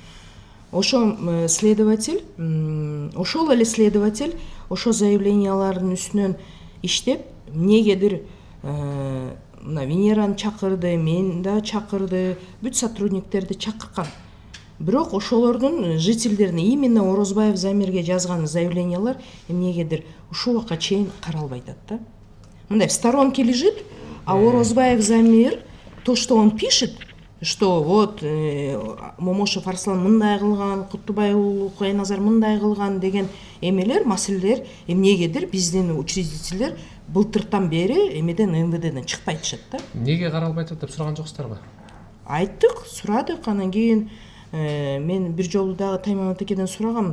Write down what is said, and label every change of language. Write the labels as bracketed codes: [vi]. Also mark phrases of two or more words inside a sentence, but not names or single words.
[ky] Ошо следователь, ошол эле следователь ошо заявлениялардын үстүнөн иштеп, эмнегедир мына Венераны чакырды, мен да чакырды, бүт сотрудниктерди чакырган. Бирок ошолордун жительдерине именно Орозбаев Замирге жазган заявлениялар эмнегедир ушул убакка чейин каралбай атат да. Мындай [ru] в сторонке лежит, а Орозбаев Замир, то, что он пишет, что вот [ky] Момошев Арслан мындай кылган, Куттубай уулу Куяназар мындай кылган деген эмелер, маселелер эмнегедир биздин учредителер былтыртан бери эмеден МВДден чыкпай атышат да. Неге каралбай атат деп сураган жоксуздарбы? Айттык, сурадык, анан кийин мен бир жолу дагы Таймамат акеден сурагам.